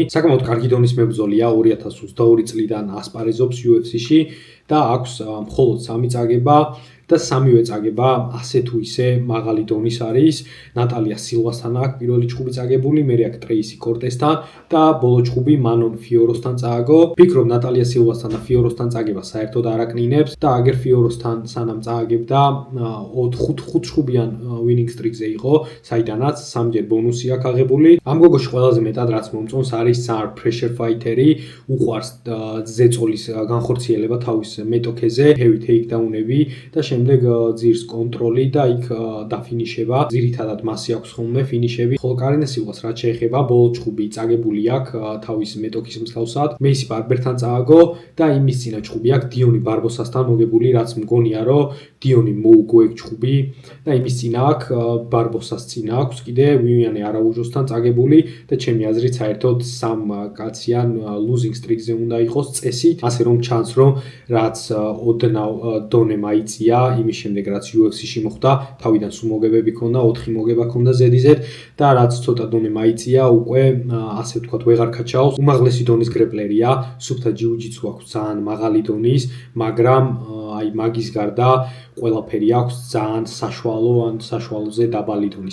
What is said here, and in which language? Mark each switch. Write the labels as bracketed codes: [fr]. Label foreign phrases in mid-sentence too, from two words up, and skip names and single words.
[ka] საკმაოდ კარგი დონის მებრძოლია, 2022 წლიდან ასპარეზობს UFC-ში და აქვს მხოლოდ 3 წაგება და სამივე წაგება ასე თუ ისე მაღალი დონის არის. ნატალია სილვასთან აქვს პირველი ჩხუბი წაგებული, მერე აქვს ტრეისი კორტესთან და ბოლო ჩხუბი მანონ ფიოროსთან წააგო. ფიქრობ ნატალია სილვასთან და ფიოროსთან წაგება საერთოდ არ აკნინებს და აგერ ფიოროსთან სანამ წააგებდა 5 ჩხუბიან [en] winning streak- [ka] ზე იყო, საიდანაც 3ჯერ ბონუსი აქვს აღებული. ამ გოგოში ყველაზე მეტად რაც მომწონს არის ძალიან [en] pressure fighter- [ka] ი, უყვარს ზეწოლის განხორციელება თავის მეტოქეზე, [en] heavy takedown- [ka] ები და შემდეგ ძირს კონტროლი და იქ დაფინიშება. ძირითადად მასი აქვს ხოლმე ფინიშები. ხოლო კარინა სილვას რაც შეეხება, ბოლო ჩხუბი წაგებული აქვს თავის მეტოქის მსგავსად. მეისი ბარბერთან წააგო და იმის წინა ჩხუბი აქვს დიონი ბარბოსასთან მოგებული, რაც მგონია რომ დიონი მოუგო ეგ ჩხუბი და იმის წინა აქვს ბარბოსას წინა აქვს კიდე ვივიანე არაუჟოსთან წაგებული და ჩემი აზრით საერთოდ სამ კაციან [en] losing streak- [ka] ზე უნდა იყოს წესით, ასე რომ ჩანს რომ რაც ოდნავ დონე მაიწია იმის შემდეგ რაც UFC-ში მოხდა, თავიდან სულ მოგებები ქონდა, 4 მოგება ქონდა ზედიზედ და რაც ცოტა დონე მაიწია, უკვე ასე ვთქვათ ვეღარ ქაჩაოს. უმაღლესი დონის გრეპლერია, სუფთა ჯიუ-ჯიტსუ აქვს ძალიან მაღალი დონის, მაგრამ აი მაგის გარდა ყველაფერი აქვს ძალიან საშუალო ან საშუალოზე დაბალი დონის.